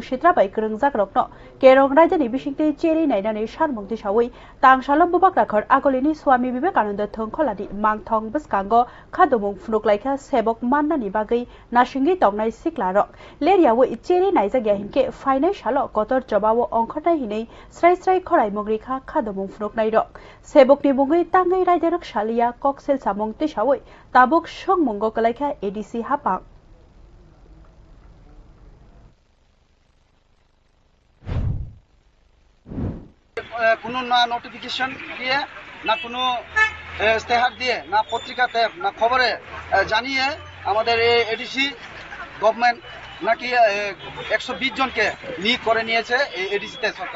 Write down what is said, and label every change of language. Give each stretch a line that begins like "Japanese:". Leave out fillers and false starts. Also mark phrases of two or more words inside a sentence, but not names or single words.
Kok Borok: Shitra Bai Kurungjak Rokno Kerong Raidani Bishingte Cheri Nainani Sharmung Tishawi Tangshalom Bubak Rakhor Agolini Swami Vivekananda Thongkholani Mangthong Biskango Khadumung Phnuklaika Shebok Mannani Bagai Nashingai Tongnai Siklarok Leriawi Cheri Naijagya Hinke Fainai Shalo Kotor Jobawo Ongkhonai Hinei Srai Khorai Mogrikha Khadumung Phunuknai Rok Shebokni Mungai Tangai Raidarok Shalia Koksel Samung Tishawi Tabuk Shongmungo Kalaika ADC Hapang
Bangla: কোনো না নোটিফিকেশন দিয়ে না কোনো ইস্তেহার দিয়ে না পত্রিকাতে না খবরে জানিয়ে আমাদের এই
English: ADC government
Bangla: নাকি 120 জনকে নিয়োগ করে নিয়েছে এই এডিসিতে সরকার